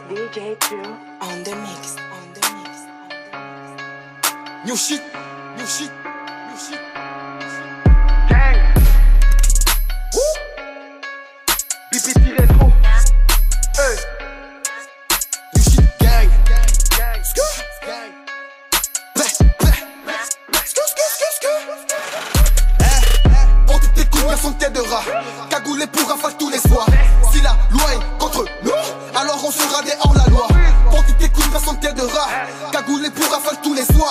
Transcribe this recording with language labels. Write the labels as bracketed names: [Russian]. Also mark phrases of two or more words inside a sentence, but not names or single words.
[English] DJ Drew on the mix, on the mix. New shit, new shit, new shit. Gang. Woo. BPT rétro. Hey. New shit, gang. Gang. Gang. [French] Pour toutes tes couilles, personne t'aidera. Cagoulé pour rafale tous les soirs. Si la loi est contre nous, alors on sera des hors-la-loi. Pour toutes tes couilles, personne t'aidera. Cagoulé pour rafale tous les soirs.